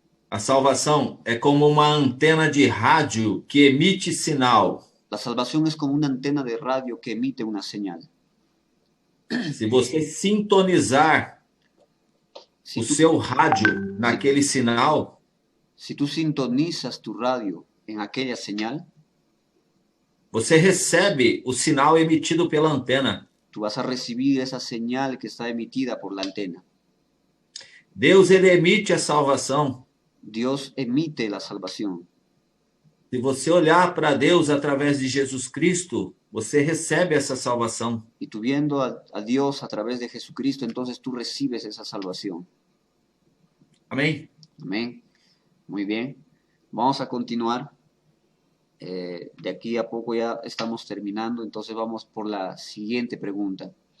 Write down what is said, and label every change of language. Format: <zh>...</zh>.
<pt>A salvação é como uma antena de rádio que emite sinal.</pt> <es>La salvación es como una antena de radio que emite una señal.</es> <pt>Se você sintonizar o seu rádio naquele sinal,</pt> <es>si tú sintonizas tu radio en aquella señal,</es> <pt>você recebe o sinal emitido pela antena.</pt> <es>Tú vas a recibir esa señal que está emitida por la antena.</es> <pt>Deus, ele emite a salvação.</pt> <es>Dios emite la salvación.</es> <pt>Se você olhar para Deus através de Jesus Cristo, você recebe essa salvação.</pt> <es>Y tú viendo a Dios a través de Jesucristo, entonces tú recibes esa salvación.</es> <pt>Amém?</pt> <es>Amén. Muy bien. Vamos a continuar. De aquí a poco ya estamos terminando, entonces vamos por la siguiente pregunta.</es>